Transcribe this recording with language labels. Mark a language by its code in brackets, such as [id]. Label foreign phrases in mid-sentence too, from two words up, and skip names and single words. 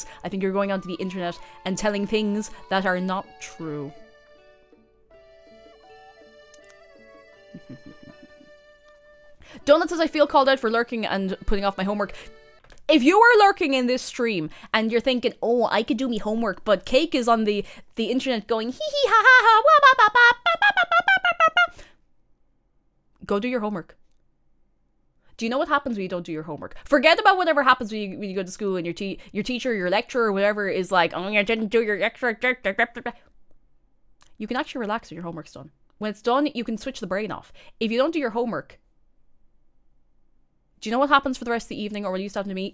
[en] I think you're going onto the internet and telling things that are not true. Donut says, I feel called out for lurking and putting off my homework. If you are lurking in this stream and you're thinking, oh, I could do me homework, but Cake is on the internet going, hee hee ha ha ha, wah, ba, ba, ba, ba, ba, ba, ba, ba, ba. Go do your homework. Do you know what happens when you don't do your homework? Forget about whatever happens when you go to school and your teacher, your lecturer, or whatever is like, oh, you didn't do your extra. You can actually relax when your homework's done. When it's done, you can switch the brain off. If you don't do your homework, do you know what happens for the rest of the evening or when you start to meet?